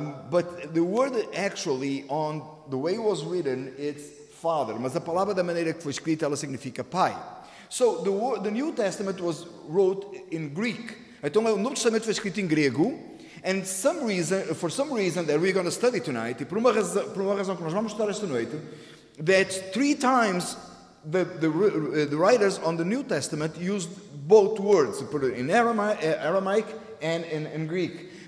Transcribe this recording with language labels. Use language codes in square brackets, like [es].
[en] But the word actually, on the way it was written, it's Father. [pt] Mas a palavra da maneira que foi escrita, ela significa Pai. [en] So, the New Testament was wrote in Greek. [pt] Então, o Novo Testamento foi escrito em grego. [en] And for some reason that we're going to study tonight, [pt] e por uma razão que nós vamos estudar esta noite, [en] that 3 times the writers on the New Testament used both words, in Aramaic and in Greek.